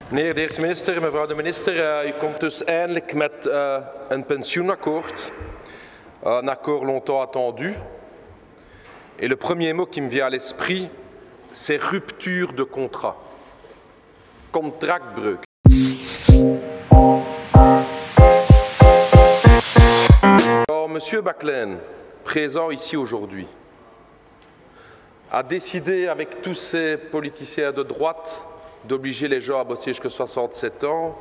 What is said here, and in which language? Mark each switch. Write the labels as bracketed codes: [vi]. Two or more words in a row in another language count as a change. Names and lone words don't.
[nl] Meneer de eerste minister, mevrouw de minister, u komt dus eindelijk met een pensioenakkoord. [fr] Un accord longtemps attendu. Et le premier mot qui me vient à l'esprit, c'est rupture de contrat. [nl] Contractbreuk. [fr] Alors, Monsieur Baclaine, présent ici aujourd'hui, a décidé avec tous ces politiciens de droite d'obliger les gens à bosser jusqu'à 67 ans.